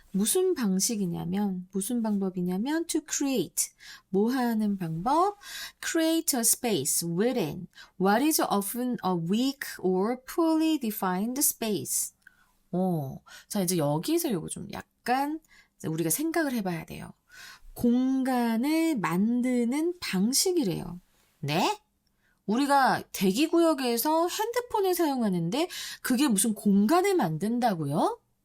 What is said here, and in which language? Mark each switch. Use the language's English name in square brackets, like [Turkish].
[Korean] 무슨 방법이냐면 [English] to create, [Korean] 뭐 하는 방법? [English] Create a space within what is often a weak or poorly defined space. [Korean] 자, 이제 여기서 요거 좀 약간 우리가 생각을 해봐야 돼요. 공간을 만드는 방식이래요. 네? 우리가 대기구역에서 핸드폰을 사용하는데 그게 무슨 공간을 만든다고요?